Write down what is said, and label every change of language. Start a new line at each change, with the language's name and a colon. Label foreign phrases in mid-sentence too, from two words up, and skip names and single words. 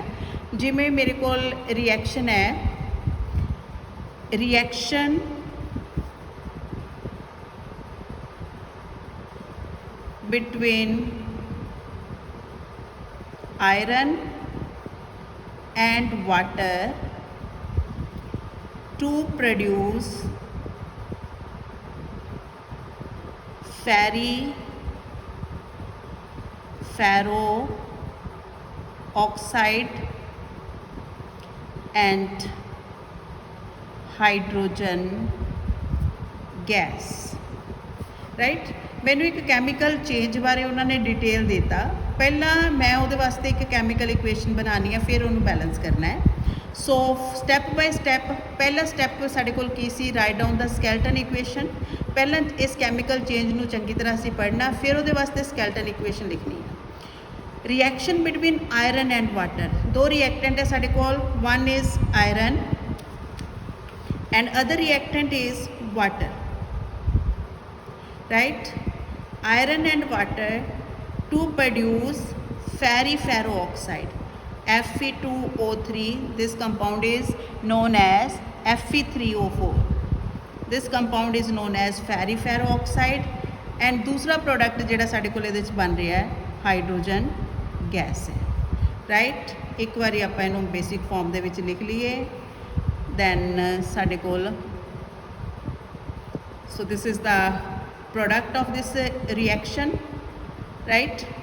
Punjabi: ਜਿਵੇਂ ਮੇਰੇ ਕੋਲ ਰਿਐਕਸ਼ਨ ਹੈ,
English: reaction between iron and water to produce ferro oxide and hydrogen gas, right।
Punjabi: ਮੈਨੂੰ ਇੱਕ
English: chemical change
Punjabi: ਬਾਰੇ ਉਹਨਾਂ ਨੇ ਡਿਟੇਲ ਦਿੱਤਾ। ਪਹਿਲਾਂ ਮੈਂ ਉਹਦੇ ਵਾਸਤੇ ਇੱਕ
English: chemical equation
Punjabi: ਬਣਾਉਣੀ ਹੈ, ਫਿਰ ਉਹਨੂੰ ਬੈਲੈਂਸ ਕਰਨਾ ਹੈ।
English: so step by step
Punjabi: ਪਹਿਲਾ ਸਟੈਪ ਸਾਡੇ ਕੋਲ ਕੀ ਸੀ,
English: write down the skeleton equation.
Punjabi: ਪਹਿਲਾਂ ਇਸ
English: chemical change
Punjabi: ਨੂੰ ਚੰਗੀ ਤਰ੍ਹਾਂ ਅਸੀਂ ਪੜ੍ਹਨਾ, ਫਿਰ ਉਹਦੇ ਵਾਸਤੇ
English: skeleton equation
Punjabi: ਲਿਖਣੀ ਹੈ।
English: reaction between iron and water,
Punjabi: ਦੋ ਰਿਐਕਟੈਂਟ ਹੈ ਸਾਡੇ ਕੋਲ,
English: one is iron and other reactant is water, right. iron and water to produce ferro oxide Fe2O3, this compound is known as Fe3O4, this compound is known as ferro oxide and
Hindi: दूसरा प्रोडक्ट
Punjabi: ਜਿਹੜਾ ਸਾਡੇ ਕੋਲ ਇਹਦੇ ਵਿੱਚ ਬਣ ਰਿਹਾ ਹੈ
English: hydrogen gas ਹੈ, ਰਾਈਟ।
Punjabi: ਇੱਕ ਵਾਰੀ ਆਪਾਂ ਇਹਨੂੰ
English: basic form
Punjabi: ਦੇ ਵਿੱਚ ਲਿਖ ਲਈਏ, ਦੈਨ ਸਾਡੇ ਕੋਲ
English: so this is the product of this reaction, right.